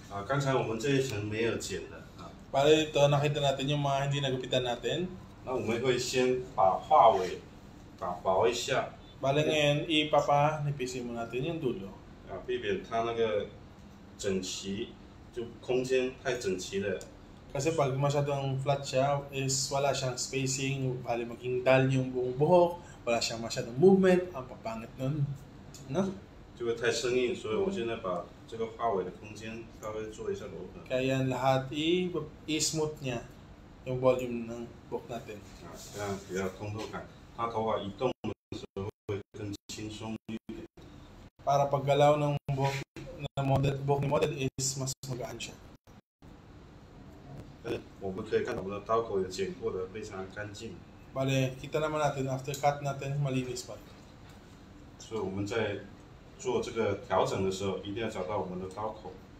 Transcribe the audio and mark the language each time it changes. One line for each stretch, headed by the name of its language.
Chinese: 刚才我们这一层没有剪的啊，
Filipino: Para dito, nakita natin yung mga hindi nagupitan natin.
Chinese: 那我们会先把画尾薄一下，
Filipino: Bale ngayon, ipapanipisin mo natin yung dulo.
Chinese: 避免它那个整齐，就空间太整齐了。
Filipino: Kasi pag masyadong flat siya, is wala siyang spacing, bali maging dull yung buong buhok, wala siyang masyadong movement, ang papangit nun. No?
Chinese: 就会太生硬，所以我现在把这个画尾的空间稍微做一下柔和。
Filipino: Kaya yan lahat i-smooth niya yung volume ng buhok natin.
Chinese: 这样比较通透感。它头发移动的时候会更轻松一点。
Filipino: Para paggalaw ng buhok ni model is mas magaan siya.
Chinese: 我们可以看到我们的刀口也剪过的非常干净，
Filipino: Bale, kita naman natin after cut natin, malinis pa.
Chinese: 所以我们在做这个调整的时候，一定要找到我们的刀口。